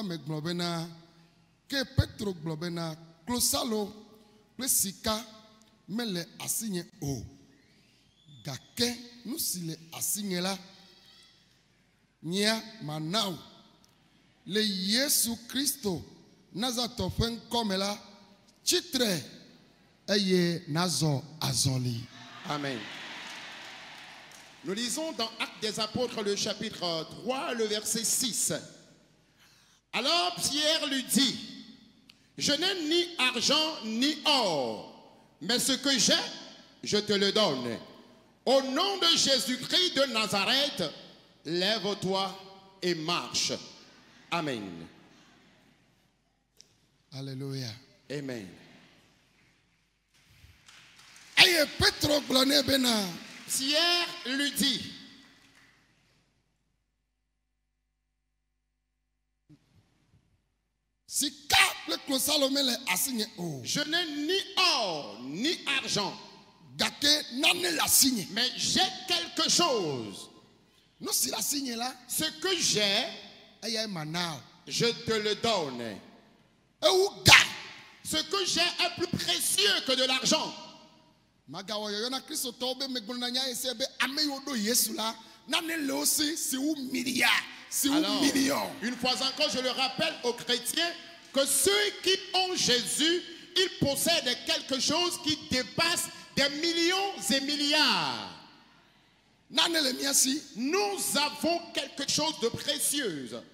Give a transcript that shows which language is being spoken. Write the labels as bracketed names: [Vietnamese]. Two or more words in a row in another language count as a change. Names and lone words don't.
[Ewe] me gblɔ bena ke Petro gblɔ bena klosalo kple sika mele asinye o gake nu si le asinye la nyea manao le Yesu Kristo Nazareth ƒe ŋkɔ me la tsitre eye nazɔ azɔli. Amen. [French] Nous lisons dans Actes des Apôtres, le chapitre 3, le verset 6. Alors Pierre lui dit, je n'ai ni argent ni or, mais ce que j'ai, je te le donne. Au nom de Jésus-Christ de Nazareth, lève-toi et marche. Amen. Alléluia. Amen. [Ewe] Eye Petro gblɔ nɛ bena [French] Pierre lui dit, [Ewe] sika kple klosalo mele asinye o [French] je n'ai ni or ni argent, [Ewe] gake nane le asinye. [French] mais j'ai quelque chose. [Ewe] Nu si le asinye la [French] Ce que j'ai, [Ewe] eya manao. [French] je te le donne. [Ewe] Ewu ga [French] Ce que j'ai est plus précieux que de l'argent. [Ewe] magawɔ yɔyɔ na kristotɔwo be megblɔ na nya ese be ame yiwo ɖo Yesu la nane le wo si si wu milia si wu [French] Alors, million. une fois encore, je le rappelle aux chrétiens que ceux qui ont Jésus, ils possèdent quelque chose qui dépasse des millions et milliards. Nous avons quelque chose de précieux.